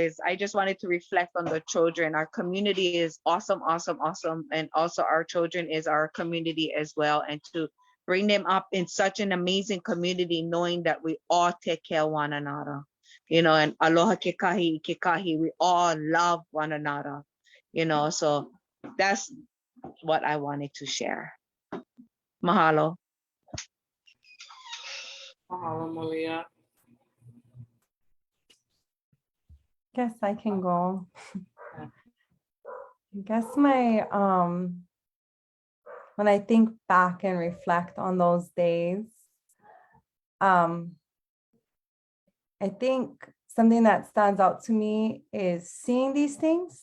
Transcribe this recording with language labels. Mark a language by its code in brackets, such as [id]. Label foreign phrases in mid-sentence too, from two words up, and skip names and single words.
[en] Is I just wanted to reflect on the children. Our community is awesome, and also our children is our community as well. And to bring them up in such an amazing community, knowing that we all take care of one another, and [haw] aloha kekahi, [en] we all love one another, So that's what I wanted to share. Mahalo. Mahalo, Malia. Guess I can go. I guess when I think back and reflect on those days, I think something that stands out to me is seeing these things.